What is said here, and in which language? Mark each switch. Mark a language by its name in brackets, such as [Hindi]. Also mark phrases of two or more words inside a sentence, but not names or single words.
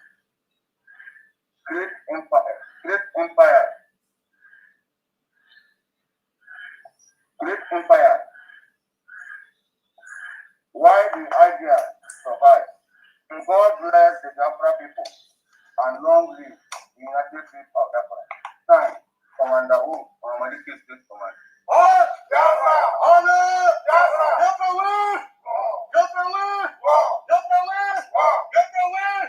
[English] Great empire, why the idea survive? God bless the Biafra people and long live the United States of Biafra. Thanks, Commander Wu, Maliki State Command. Oh, Biafra! Honor! Biafra! Biafra win! Biafra win! Biafra win! Biafra win!